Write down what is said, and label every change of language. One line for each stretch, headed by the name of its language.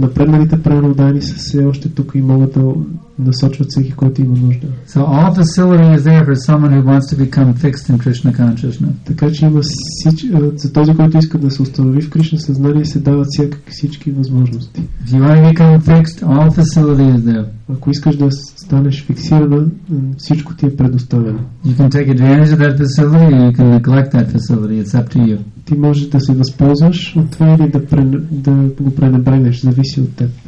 Bulgarian: Напредналите правоудани са все още тук и могат да насочват всеки, който има нужда.
English: So all facility is there for someone who wants to become fixed in Krishna consciousness.
Bulgarian: Така че има за този, който иска да се установи в Кришна съзнание, се дават всички възможности.
English: If you want to become fixed, all facility is there.
Bulgarian: Ако искаш да станеш фиксирана, всичко ти е предоставено.
English: You can take advantage of that facility or you can neglect that facility. It's up to you.
Bulgarian: Ти можеш да се възползваш от това или да го пренебрегнеш, зависи от теб.